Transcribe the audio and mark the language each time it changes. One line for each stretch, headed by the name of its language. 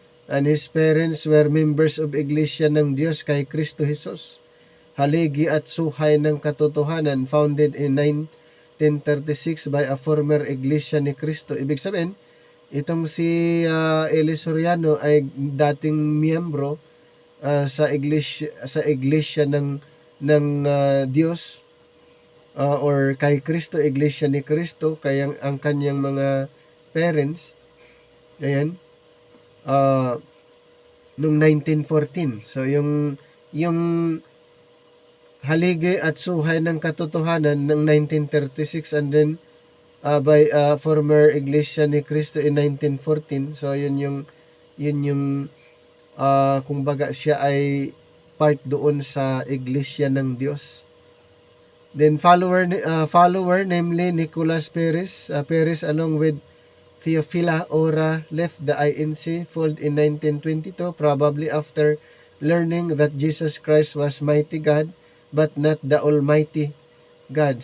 English: And his parents were members of Iglesia ng Diyos kay Kristo Jesus, haligi at suhay ng katotohanan, founded in 1936 by a former Iglesia ni Kristo.
Filipino: Ibig sabihin, itong si Eli Soriano ay dating miyembro sa iglesia ng Diyos, or kay Kristo, Iglesia ni Kristo, kaya ang kanyang mga parents, ayan, noong 1914.
English: So yung haligi at suhay ng katotohanan ng 1936, and then by former Iglesia ni Cristo in 1914.
Filipino: So yun yung kumbaga siya ay part doon sa Iglesia ng Diyos.
English: Then follower namely Nicolas Perez along with Theophila Ora left the INC fold in 1922, probably after learning that Jesus Christ was mighty God but not the Almighty God.